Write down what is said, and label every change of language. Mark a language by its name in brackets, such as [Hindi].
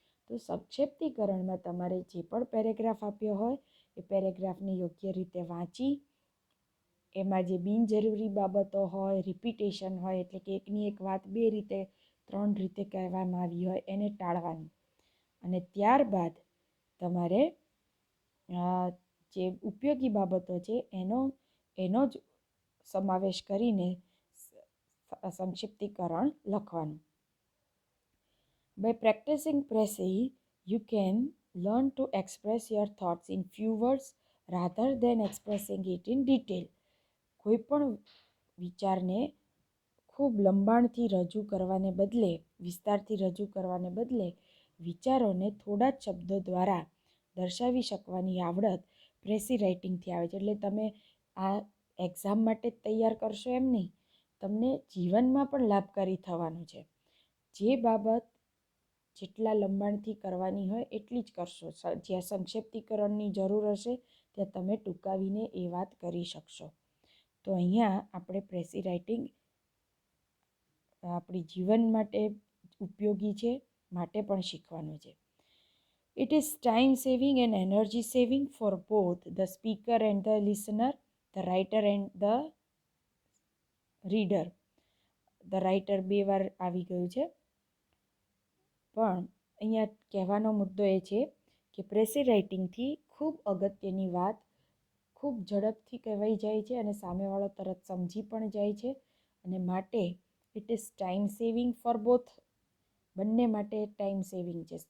[Gujarati] તો સંક્ષિપ્તીકરણમાં તમારે જે પણ પેરેગ્રાફ આપ્યો હોય એ પેરેગ્રાફને યોગ્ય રીતે વાંચી એમાં જે બિનજરૂરી બાબતો હોય, રિપીટેશન હોય એટલે કે એકની એક વાત બે રીતે, ત્રણ રીતે કહેવામાં આવી હોય એને ટાળવાનું. અને ત્યારબાદ તમારે જે ઉપયોગી બાબતો છે એનો જ સમાવેશ કરીને સંક્ષિપ્તીકરણ લખવાનું. [English] By practicing pressing, you can learn to express your thoughts in few words rather than expressing it in detail. [Gujarati] કોઈ પણ વિચારને ખૂબ લંબાણથી રજૂ કરવાને બદલે, વિસ્તારથી રજૂ કરવાને બદલે વિચારોને થોડા જ શબ્દો દ્વારા દર્શાવી શકવાની આવડત પ્રેસી રાઇટિંગથી આવે છે. એટલે તમે આ એક્ઝામ માટે જ તૈયાર કરશો એમ નહીં, તમને જીવનમાં પણ લાભકારી થવાનું છે. જે બાબત જેટલા લંબાણથી કરવાની હોય એટલી જ કરશો. જ્યાં સંક્ષિપ્તીકરણની જરૂર હશે ત્યાં તમે ટૂંકાવીને એ વાત કરી શકશો. તો અહીંયા આપણે પ્રેસી રાઇટિંગ આપણી જીવન માટે ઉપયોગી છે માટે પણ શીખવાનું છે. [English] It is time saving and energy saving for both the speaker and the listener, the writer and the reader. The writer [Gujarati] બે વાર આવી ગયું છે, પણ અહીંયા કહેવાનો મુદ્દો એ છે કે પ્રેસી રાઇટિંગથી ખૂબ અગત્યની વાત ખૂબ ઝડપથી કહેવાઈ જાય છે અને સામેવાળો તરત સમજી પણ જાય છે. અને માટે [English] it is time saving for both, [Gujarati] બંને માટે ટાઈમ સેવિંગ છે.